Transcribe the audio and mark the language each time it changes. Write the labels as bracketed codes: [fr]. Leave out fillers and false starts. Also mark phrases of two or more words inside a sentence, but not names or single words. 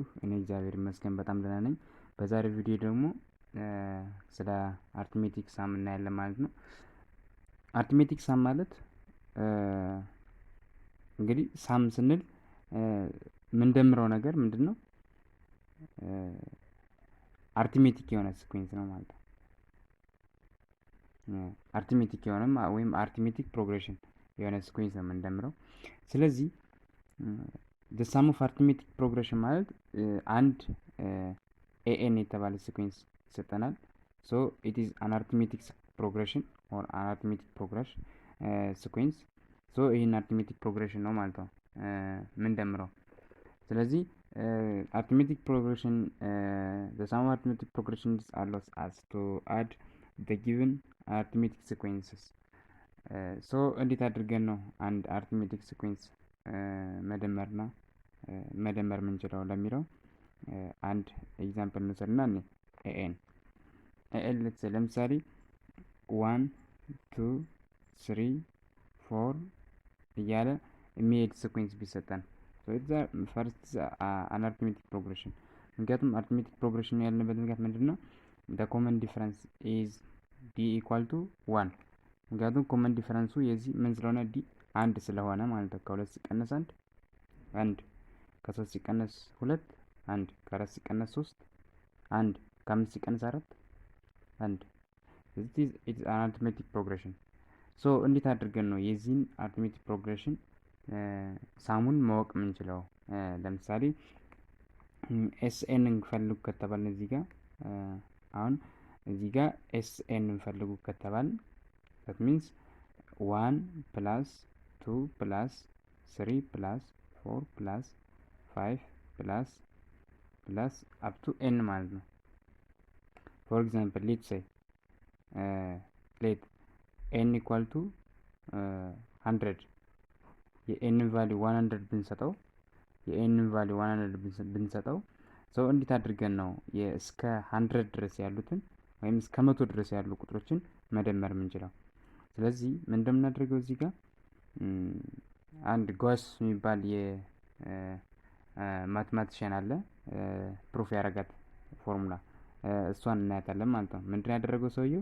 [am] እኔ እግዚአብሔር ይመስገን በጣም ደህና ነኝ። በዛሬው ቪዲዮ ደግሞ ስለ [en] arithmetic sum [am] እናያለን ማለት ነው። [en] arithmetic sum [am] ማለት እንግዲህ ሳም ስንል የምንደምረው ነገር ምንድነው? አርትሜቲክ የሆነ ሲኩዌንስ ነው ማለት ነው። አርትሜቲክ የሆነ ወይም [en] arithmetic progression [am] የሆነ ሲኩዌንስ ነው የምንደምረው። ስለዚህ [en] the sum of arithmetic progression [am] ማለት አንድ an የተባለ ሲኩዌንስ ይሰጠናል። [en] so it is an arithmetic progression or an arithmetic progression sequence. so ይሄን arithmetic progression [am] ነው ማለት ነው የምንደምረው። ስለዚህ [en] arithmetic progression the sum of arithmetic progressions allows us to add the given arithmetic sequences. [am] so እንዴት አድርገን ነው አንድ [en] arithmetic sequence [am] መደመር ምንችለው ለሚለው አንድ ኤግዛምፕል እንውሰድና ኤን ለምሳሌ 1 2 3 4 እያለ የሚሄድ ሲኩዌንስ ቢሰጠን [en] first an arithmetic progression። [am] ምክንያቱም [en] arithmetic progression [am] ያልንበት ምክንያት ምንድነው? [en] the common difference is d equal to 1። [am] ምክንያቱም [en] common difference [am] የዚህ ምን ስለሆነ ዲ አንድ ስለሆነ ማለት ነው። ከሁለት ሲቀነስ አንድ ከሶስት ሲቀነስ ሁለት አንድ ከአራት ሲቀነስ ሶስት አንድ ከአምስት ሲቀነስ አራት አንድ። [en] it is an arithmetic progression. [am] so እንዴት አድርገን ነው የዚህን [en] arithmetic progression [am] ሳሙን ማወቅ የምንችለው? ለምሳሌ ኤስኤን እንፈልጉ ከተባልን እዚህ ጋር አሁን እዚህ ጋር ኤስኤን እንፈልጉ ከተባልን [en] that means 1 plus 2 plus 3 plus 4 plus 5 plus up to n [am] ማለት ነው። [en] for example let's say let n equal to 100 የn value 100 ብንሰጠው [am] ሰው እንዴት አድርገን ነው እስከ 100 ድረስ ያሉትን ወይም እስከ 100 ድረስ ያሉ ቁጥሮችን መደመር የምንችለው? ስለዚህ ምን እንደምናደርገው እዚህ ጋር አንድ ጎስ የሚባል የማትማቲሽያን አለ ፕሩፍ ያደረጋት ፎርሙላ እሷን እናያታለን ማለት ነው። ምንድነው ያደረገው ሰውየው?